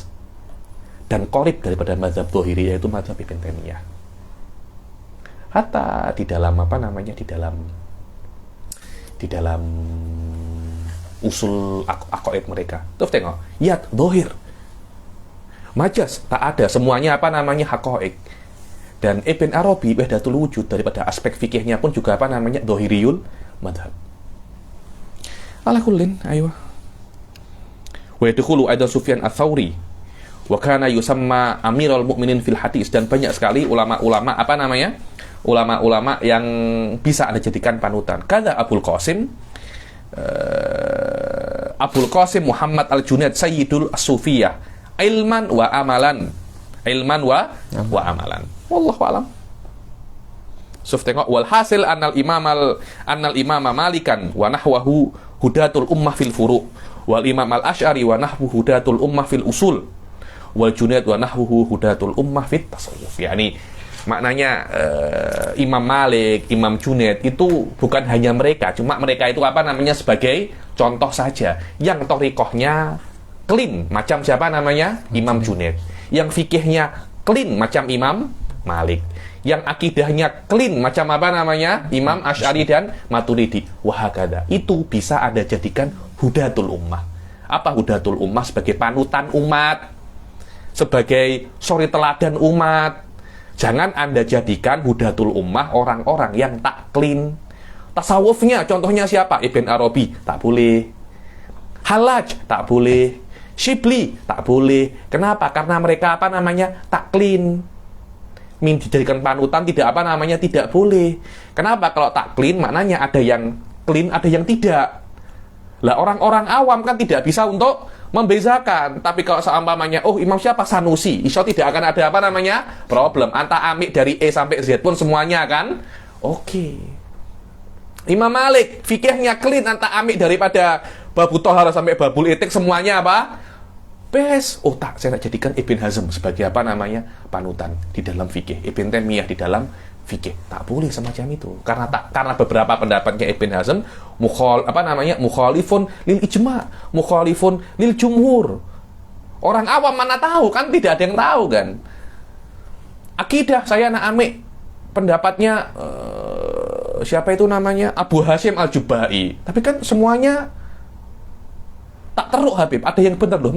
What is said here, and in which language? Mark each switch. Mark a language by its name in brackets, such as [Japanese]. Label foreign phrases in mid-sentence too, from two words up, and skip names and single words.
[Malay] Dan qorib daripada mazhab dzahiriyah itu mazhab Ibn Taimiyah. Hatta di dalam apa namanya di dalam usul aqaid mereka. Tuh tengok, yat dzahir Majas, tak ada. Semuanya apa namanya haqa'iq. Dan Ibn Arabi [Arabic] وحدة الوجود [Malay] daripada aspek fikihnya pun juga apa namanya [Arabic] ظاهري المذهب. على كل, ayo. ويدخل أيضا سفيان الثوري وكان يسمى أمير المؤمنين في الحديث, [Malay] dan banyak sekali ulama-ulama apa namanya? Ulama-ulama yang bisa Anda jadikan panutan. [Arabic] كذا أبو القاسم محمد الجنيد سيد الصوفية علما وعملا. علما وعملا والله أعلم. Suf tengok والحاصل أن الإمام مالكا ونحوه هداة الأمة في الفروع والإمام الأشعري ونحوه هداة الأمة في الأصول والجنيد ونحوه هداة الأمة في التصوف. [Malay] Yani maknanya Imam Malik, Imam Junaid itu bukan hanya mereka, cuma mereka itu apa namanya sebagai contoh saja. Yang thariqahnya clean macam siapa namanya? Imam Junaid. Yang fikihnya clean macam Imam Malik. Yang akidahnya clean macam apa namanya? Imam Asy'ari dan Maturidi. Wahakada. Itu bisa Anda jadikan [Arabic] هداة الأمة. [Malay] Apa [Arabic] هداة الأمة? [Malay] Sebagai panutan umat, sebagai suri teladan umat. Jangan Anda jadikan [Arabic] هداة الأمة [Malay] orang-orang yang tak clean. Tasawufnya contohnya siapa? Ibn Arabi, tak boleh. Halaj, tak boleh. Shibli, tak boleh. Kenapa? Karena mereka apa namanya? Tak clean. Dijadikan panutan tidak apa namanya? Tidak boleh. Kenapa? Kalau tak clean maknanya ada yang clean, ada yang tidak. Lah orang-orang awam kan tidak bisa untuk membezakan. Tapi kalau seumpamanya, oh imam siapa? Sanusi. Insya Allah tidak akan ada apa namanya? Problem. Anta amik dari E sampai Z pun semuanya kan? Oke. Imam Malik, fikihnya clean, anta amik daripada [Arabic] باب الطهر [Malay] sampai [Arabic] باب العتق [Malay] semuanya apa? Bes. Oh tak, saya nak jadikan Ibn Hazm sebagai apa namanya? Panutan di dalam fikih. Ibn Taimiyah di dalam fikih. Tak boleh semacam itu. Karena beberapa pendapatnya Ibn Hazm [Arabic] مخالفون للإجماع مخالفون للجمهور. [Malay] Orang awam mana tahu kan, tidak ada yang tahu kan. Akidah saya nak amik pendapatnya siapa itu namanya? Abu Hasyim Al-Jubai. Tapi kan semuanya tak teruk Habib, ada yang benar loh.